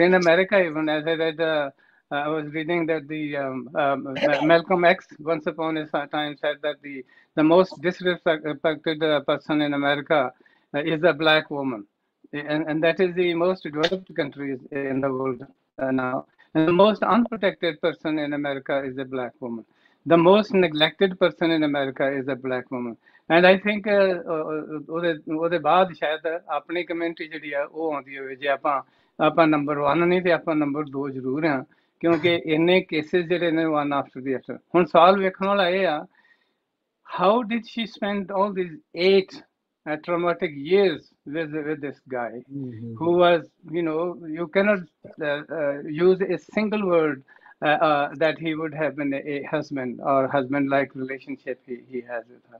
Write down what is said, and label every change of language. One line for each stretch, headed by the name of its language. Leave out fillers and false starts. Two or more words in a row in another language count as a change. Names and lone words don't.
English: In America, even, as I read, I was reading that the Malcolm X once upon a time said that the most disrespected person in America is a black woman, and that is the most developed countries in the world now. And the most unprotected person in America is a black woman. The most neglected person in America is a black woman. And I think
Punjabi: ਉਹਦੇ ਬਾਅਦ ਸ਼ਾਇਦ ਆਪਣੀ ਕਮਿਊਨਿਟੀ ਜਿਹੜੀ ਆ ਉਹ ਆਉਂਦੀ ਹੋਵੇ ਜੇ ਆਪਾਂ ਨੰਬਰ 1 ਨਹੀਂ ਤੇ ਆਪਾਂ ਨੰਬਰ 2 ਜ਼ਰੂਰ ਆ ਕਿਉਂਕਿ ਇੰਨੇ ਕੇਸਿਸ ਜਿਹੜੇ ਨੇ
English: one after the other.
Punjabi: ਹੁਣ ਸਵਾਲ ਵੇਖਣ ਵਾਲਾ ਇਹ ਆ,
English: how did she spend all these 8 traumatic years with this guy who was, you cannot use a single word that he would have been a husband or husband-like relationship he has with her.